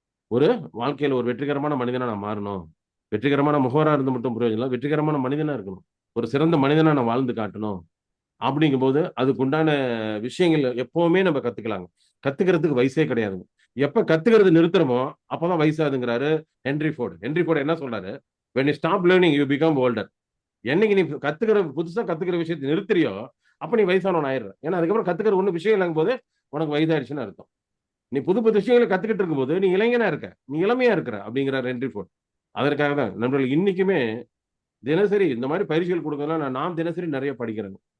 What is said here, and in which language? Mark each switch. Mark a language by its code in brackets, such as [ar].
[ta] ஒரு வாழ்க்கையில் ஒரு வெற்றிகரமான மனிதனா நான் மாறணும். வெற்றிகரமான முகவரா இருந்து மட்டும் பிரயோஜனம் இல்லை, வெற்றிகரமான மனிதனா இருக்கணும். ஒரு சிறந்த மனிதனா நான் வாழ்ந்து காட்டணும். அப்படிங்கும்போது அதுக்குண்டான விஷயங்கள் எப்பவுமே நம்ம கத்துக்கலாங்க. கத்துக்கிறதுக்கு வயசே கிடையாதுங்க. எப்ப கத்துக்கிறது நிறுத்துறோமோ அப்பதான் வயசாதுங்கிறாரு ஹென்ரி ஃபோர்டு. ஹென்ரி ஃபோர்டு என்ன சொல்றாரு? [en] when you stop learning you become older. [ta] என்னைக்கு நீ புதுசா கத்துக்கிற விஷயத்தை நிறுத்துறியோ அப்ப நீ வயசானவன் ஆயிடுற. ஏன்னா அதுக்கப்புறம் கத்துக்கிற ஒண்ணு விஷயம் இல்லைங்கும் போது உனக்கு வயதாயிடுச்சுன்னு அர்த்தம். நீ புது புது விஷயங்களை கத்துக்கிட்டு இருக்கும்போது நீ இளைஞனா இருக்க, நீ இளமையா இருக்கிற அப்படிங்கிறார் ஹென்ரி ஃபோர்டு. அதற்காக தான் நண்பர்கள் இன்னைக்குமே தினசரி இந்த மாதிரி பயிற்சிகள் கொடுக்கறதுனால நான் தினசரி நிறைய படிக்கிறேங்க.